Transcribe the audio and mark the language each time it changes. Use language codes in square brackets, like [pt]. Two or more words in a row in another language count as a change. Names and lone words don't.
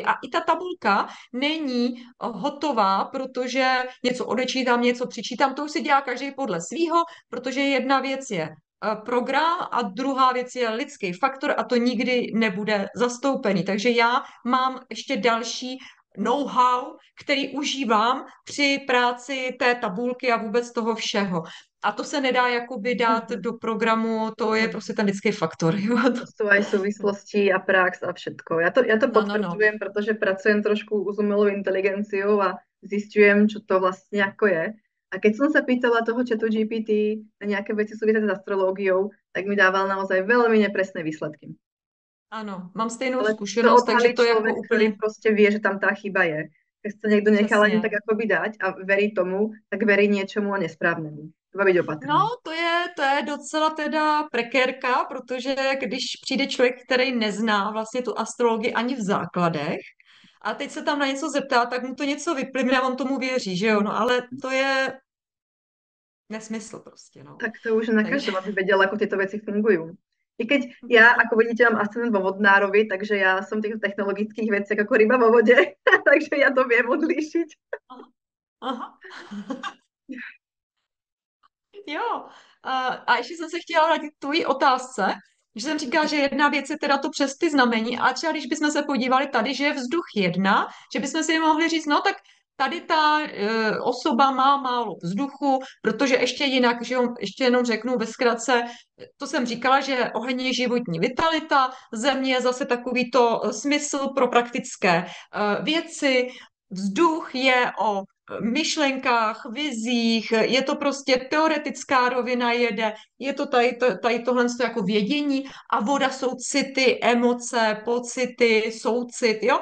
[cs] A i ta tabulka není hotová, protože něco odečítám, něco přičítám. To už si dělá každý podle svýho, protože jedna věc je program a druhá věc je lidský faktor a to nikdy nebude zastoupený. Takže já mám ještě další know-how, který užívám při práci té tabulky a vůbec toho všeho. A to se nedá jakoby dát do programu, to je prostě ten lidský faktor. Jo? [sk] To sú aj súvislosti a prax a všetko. Ja to No. potvrdzujem, pretože pracujem trošku s umelou inteligenciou a zistujem, čo to vlastne ako je. A keď som sa pýtala toho chatu GPT na nejaké veci súvisiace s astrológiou, tak mi dával naozaj veľmi nepresné výsledky. [cs] Ano, mám stejnou [sk] Ale to [cs] zkušenost, takže [sk] odhalí [cs] to jako [sk] človek, ktorý [cs] úplně [sk] proste vie, že tam tá chyba je. Keď sa niekto nechá len tak [cs] přesně. [sk] akoby dať a verí tomu, tak verí niečomu a nesprávnemu. Treba byť No, opatrný. [cs] to je docela teda prekérka, protože když přijde člověk, který nezná vlastně tu astrologii ani v základech, a teď se tam na něco zeptá, tak mu to něco vyplivne a on tomu věří, že jo? No ale to je nesmysl prostě, no. [sk] Tak to už na [cs] Takže [sk] každom, aby vedel, ako tieto veci fungujú. I keď ja, ako vidíte, mám ascendent vo vodnárovi, takže ja som v týchto technologických veciach ako ryba vo vode, takže ja to viem odlíšiť. Aha. [cs] Jo, a ještě jsem se chtěla vrátit k tvojí otázce, že jsem říkala, že jedna věc je teda to přes ty znamení, a třeba když bychom se podívali tady, že je vzduch jedna, že bychom si mohli říct, no tak tady ta osoba má málo vzduchu, protože ještě jinak, že jo, ještě jenom řeknu ve zkratce, to jsem říkala, že oheň je životní vitalita, země je zase takový to smysl pro praktické věci, vzduch je o myšlenkách, vizích, je to prostě teoretická rovina jede, je to tady tohle jako vědění a voda jsou city, emoce, pocity, soucit, jo?